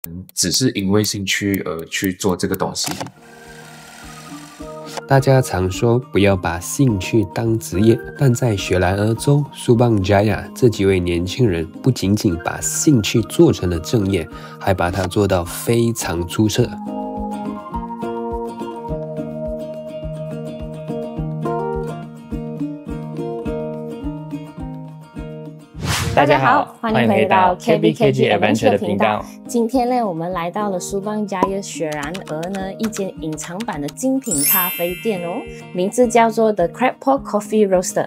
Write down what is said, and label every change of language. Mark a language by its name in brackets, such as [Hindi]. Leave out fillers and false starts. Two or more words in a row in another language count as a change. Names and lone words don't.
[Chinese] 只是因為興趣而去做這個東西。大家常說不要把興趣當職業，但在雪蘭莪州Subang Jaya這幾位年輕人不僅僅把興趣做成了正業，還把它做到非常出色。大家好，歡迎回到 KBKG Adventure 的頻道。今天呢，我們來到了Subang Jaya雪蘭莪呢一間隱藏版的精品咖啡店哦，名字叫做 The Crab Pot Coffee Roaster。